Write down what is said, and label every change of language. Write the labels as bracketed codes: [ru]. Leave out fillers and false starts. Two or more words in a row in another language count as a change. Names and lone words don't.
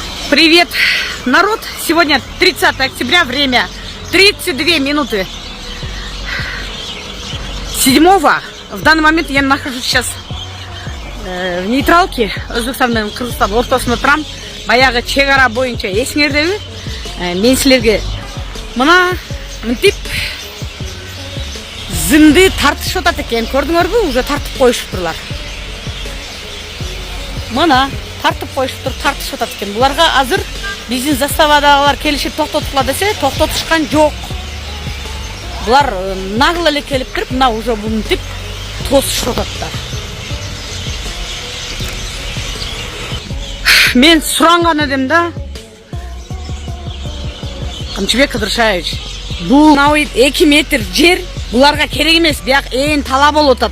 [ru] Привет, народ! Сегодня 30 октября, время 32 минуты 7-го. В данный момент я нахожусь сейчас в нейтралке. [kk] Өзбекстанның Кыргызстан ортасында тұрам. Баяғы чегара бойынша есіңердегі мен сілерге мына мынтип зімді тартышып жатат екен. Көрдіңер бе? Уже тартып қойышып тұрлар. Мына тартып қойышып тұр, тартышып жатат екен. Бұларға азыр біздің заставадағылар келішіп тоқтатыла десе, тоқтатышқан жоқ. Бұлар нағыл әлі келіп тұрып, мына уже мынтип тосышып жататтар. Мен сұранған едім да, Қамшыбек Қыдыршаевич, бұл 2 метр жер бұларға керек емес, бірақ ең талап болып отады.